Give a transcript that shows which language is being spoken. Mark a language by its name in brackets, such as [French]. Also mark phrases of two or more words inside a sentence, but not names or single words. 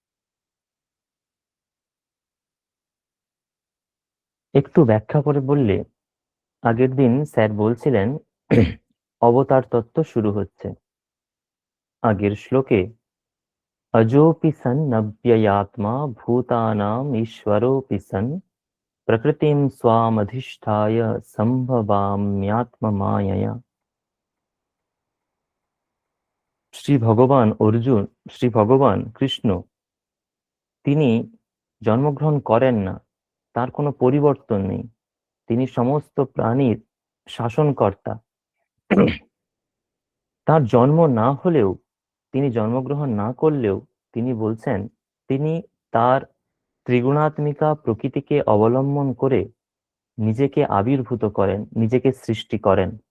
[Bangla] একটু ব্যাখ্যা করে বললে, আগের দিন স্যার বলছিলেন অবতার তত্ত্ব শুরু হচ্ছে। আগের শ্লোকে [Sanskrit] अजोऽपि सन्नव्ययात्मा भूतानाम् ईश्वरोऽपि सन् प्रकृतिं स्वामधिष्ठाय सम्भवाम्यात्ममायया। [Bangla] শ্রী ভগবান কৃষ্ণ, তিনি জন্মগ্রহণ করেন না, তার কোনো পরিবর্তন নেই, তিনি সমস্ত প্রাণীর শাসনকর্তা। তার জন্ম না হলেও, তিনি জন্মগ্রহণ না করলেও তিনি বলছেন তিনি তার ত্রিগুণাত্মিকা প্রকৃতিকে অবলম্বন করে নিজেকে আবির্ভূত করেন, নিজেকে সৃষ্টি করেন।